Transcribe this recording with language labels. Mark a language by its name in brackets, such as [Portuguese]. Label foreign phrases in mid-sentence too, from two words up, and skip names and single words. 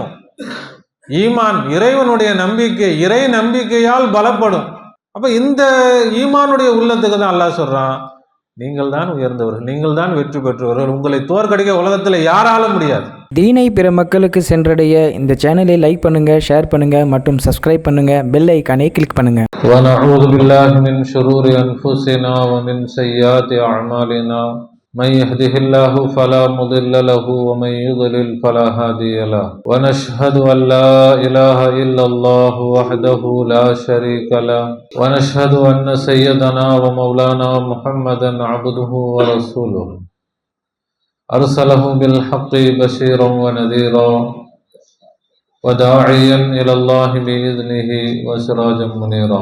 [Tamil] ஈமான், இறைவனுடைய நம்பிக்கை, இறை நம்பிக்கையால் பலப்படும். அப்ப இந்த ஈமானுடைய உள்ளத்துக்கு தான் அல்லாஹ் சொல்றான், நீங்கள் தான் உயர்ந்தவர்கள், நீங்கள் தான் வெற்றி பெற்றவர்கள், உங்களை தோற்கடிக்க உலகத்தில் யாராலும் முடியாது. தீனை பிற மக்களுக்கு சென்றடைய இந்த சேனலை லைக் பண்ணுங்க, ஷேர் பண்ணுங்க மற்றும் சப்ஸ்கிரைப் பண்ணுங்க, [English] bell icon [Tamil] கிளிக் பண்ணுங்க. [Arabic] وَنَعُوذُ بِاللَّهِ مِنْ شُرُورِ أَنفُسِنَا وَمِنْ سَيِّئَاتِ أَعْمَالِنَا مَنْ يَهْدِهِ اللَّهُ فَلَا مُضِلَّ لَهُ وَمَنْ يُضْلِلْ فَلَا هَادِيَ لَهُ وَنَشْهَدُ أَنْ لَا إِلَهَ إِلَّا اللَّهُ وَحْدَهُ لَا شَرِيكَ لَهُ وَنَشْهَدُ أَنَّ سَيِّدَنَا وَمَوْلَانَا مُحَمَّدًا عَبْدُهُ وَرَسُولُهُ أرسله بالحق بشيرا ونذيرا وداعيا إلى الله بإذنه وسراجا منيرا.